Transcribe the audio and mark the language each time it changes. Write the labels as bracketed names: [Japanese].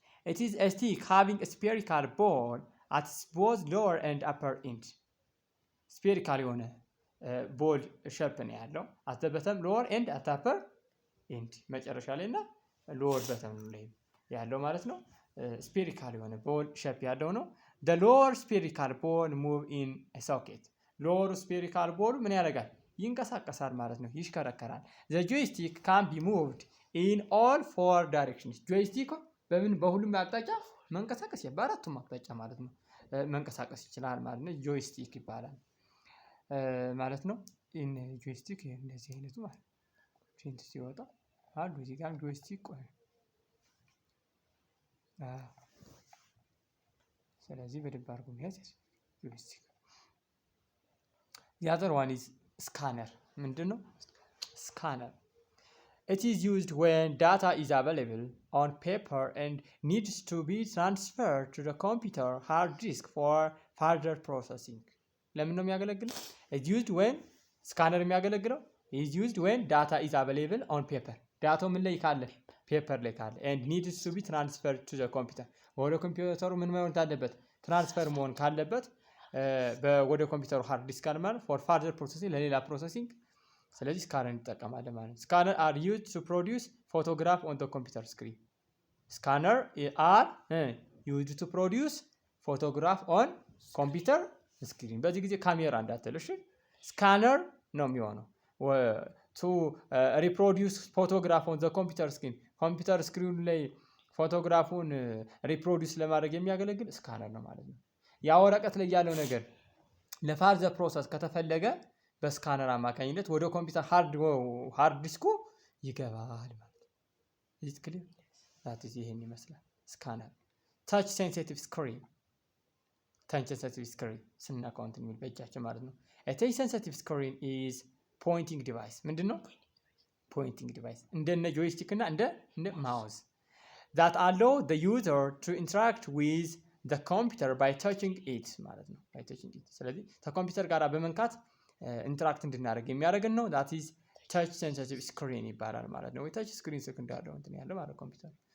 [English] it is a stick having a spherical ball at both lower and upper end spherical [Amharic] የሆነ ቦል ሼፕ ነው ያለው [English] at the bottom lower end at upper end [Amharic] መጨረሻ ላይ እና [English] lower bottom [Amharic] ላይ ያለው ማለት ነው። ስፔሪካል የሆነ ቦል ሼፕ ያለው ነው። [English] the lower spherical ball move in a socket lower spherical ball [Amharic] ምን ያደርጋል? ይንቀሳቀሳል ማለት ነው፣ ይሽከረከራል። [English] the joystick can be moved in all four directions [Amharic] joystick በሁሉም አቅጣጫ መንቀሳቀስ በአራቱም አቅጣጫ ማለት ነው መንቀሳቀስ ይችላል ማለት ነው። ጆይስቲክ ይባላል ማለት ነው። ኢን ጆይስቲክ እንደዚህ አይነቱ ማለት ፕሪንት ሲወጣ አሉ እዚህ ጋር ጆይስቲክ ስለዚህ በደንብ አድርጎ መያዝ ጆይስቲክ። [English] the other one is scanner [Amharic] ምንድነው? [English] scanner it is used when data is available on paper and needs to be transferred to the computer hard disk for further processing [Amharic] ለምን ነው የሚያገለግለው? [English] it used when scanner የሚያገለግለው is used when data is available on paper [Amharic] ዳታው ምን ላይ ካለ [English] ፔፐር ላይ ካለ and needs to be transferred to the computer [Amharic] ወደ ኮምፒውተሩ ምን መሆን አለበት? ትራንስፈር መሆን ካለበት ወደ ኮምፒውተሩ ሃርድ ዲስክ ካለ ማለት [English] for further processing [Amharic] ለሌላ ፕሮሰሲንግ ስለዚህ ስካነር እንጠቀማለን ማለት ነው። ስካነር [English] are used to produce photograph on the computer screen [Amharic] scanner are used to produce photograph on computer screen በዚህ ጊዜ ካሜራ እንዳትልሽ ስካነር ነው የሚሆነው [English] to reproduce photograph on the computer screen [Amharic] ኮምፒውተር ስክሪኑ ላይ ፎቶግራፉን ሪፕሮዲዩስ ለማድረግ የሚያገለግል ስካነር ነው ማለት ነው። ያ ወረቀት ላይ ያለው ነገር ለፋርዘር ፕሮሰስ ከተፈለገ በስካነር አማካኝነት ወደ ኮምፒውተር ሃርድ ዲስኩ ይገባል ማለት ነው። እዚህ ክሊር ታዲያ ይሄን ይመስላል ስካነር። ታች ሴንሲቲቭ ስክሪን ስናካው እንትን የሚል በእጃችን ማለት ነው። [English] ታች ሴንሲቲቭ ስክሪን ኢዝ ፖይንቲንግ ዲቫይስ [Amharic] ምንድነው? ፖይንቲንግ ዲቫይስ እንደነ ጆይስቲክ እና እንደ ማውዝ [English] that allow the user to interact with the computer by touching it [Amharic] ማለት ነው። by touching it ስለዚህ ከኮምፒውተር ጋር በመንካት ኢንተራክት እንድናደርግ የሚያደርገን ነው። [English] that is touch sensitive screen [Amharic] ይባላል ማለት ነው። ወይ touch screen ስልክ እንዳለው እንትን ያለው ማለት ኮምፒውተር።